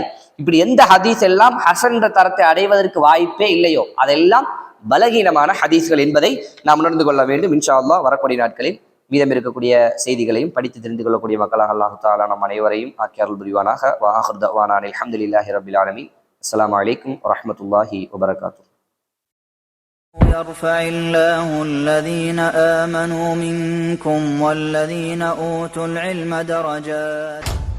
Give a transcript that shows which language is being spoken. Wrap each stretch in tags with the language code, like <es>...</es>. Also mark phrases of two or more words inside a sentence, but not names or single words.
<ta>இப்படி எந்த ஹதீஸ் எல்லாம் ஹசன் என்ற தரத்தை அடைவதற்கு வாய்ப்பே இல்லையோ அதெல்லாம் பலகீனமான ஹதீஸ்கள் என்பதை நாம் உணர்ந்து கொள்ள வேண்டும்.</ta> <ar>إن شاء الله</ar> <ta>வரக்கூடிய நாட்களில் மீதம் இருக்கக்கூடிய செய்திகளையும் படித்து தெரிந்து கொள்ளக்கூடிய மக்களாக</ta> <ar>الله تعالى</ar> <ta>நம் அனைவரையும் ஆக்கி அருள் புரிவானாக.</ta> <ar>وآخر دعوانا الحمد لله رب العالمين السلام عليكم ورحمة الله وبركاته. يرفع الله الذين آمنوا منكم والذين أوتوا العلم درجات.</ar>